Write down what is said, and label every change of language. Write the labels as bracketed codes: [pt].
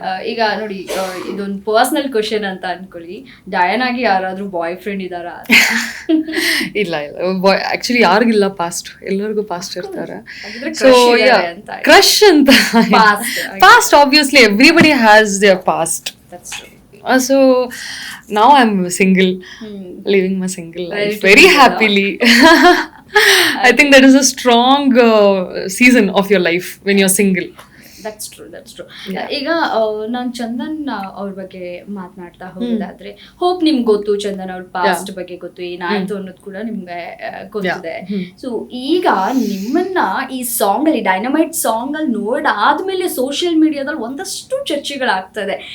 [kn] ಈಗ ನೋಡಿ, ಇದೊಂದು ಪರ್ಸನಲ್ ಕ್ವಶನ್ ಅಂತ ಅನ್ಕೊಳ್ಳಿ, ಡಯಾನಾಗಿ ಯಾರಾದ್ರೂ ಬಾಯ್ ಫ್ರೆಂಡ್ ಇದಾರಾ? ಇಲ್ಲ ಆಕ್ಚುಲಿ ಯಾರಿಗಿಲ್ಲ, ಪಾಸ್ಟ್ ಎಲ್ಲರಿಗೂ ಪಾಸ್ಟ್ ಇರ್ತಾರೆ. [en] So crush ಅಂತ past obviously everybody has their past. So now I'm single, living my single life very happily. I think that is a strong season of your life when you're single. That's true. [kn] ಈಗ ನಾನು ಚಂದನ್ ಅವ್ರ ಬಗ್ಗೆ ಮಾತನಾಡ್ತಾ ಹೋಗೋದಾದ್ರೆ, hope ನಿಮ್ಗೆ ಗೊತ್ತು ಚಂದನ್ ಅವ್ರ past ಬಗ್ಗೆ ಗೊತ್ತು, ಏನಾಯ್ತು ಅನ್ನೋದು ಕೂಡ ನಿಮ್ಗೆ ಗೊತ್ತಿದೆ. ಸೊ ಈಗ ನಿಮ್ಮನ್ನ ಈ ಸಾಂಗ್ ಅಲ್ಲಿ, ಡೈನಮೈಟ್ ಸಾಂಗ್ ಅಲ್ಲಿ ನೋಡಾದ್ಮೇಲೆ ಸೋಷಿಯಲ್ ಮೀಡಿಯಾದಲ್ಲಿ ಒಂದಷ್ಟು ಚರ್ಚೆಗಳಾಗ್ತದೆ.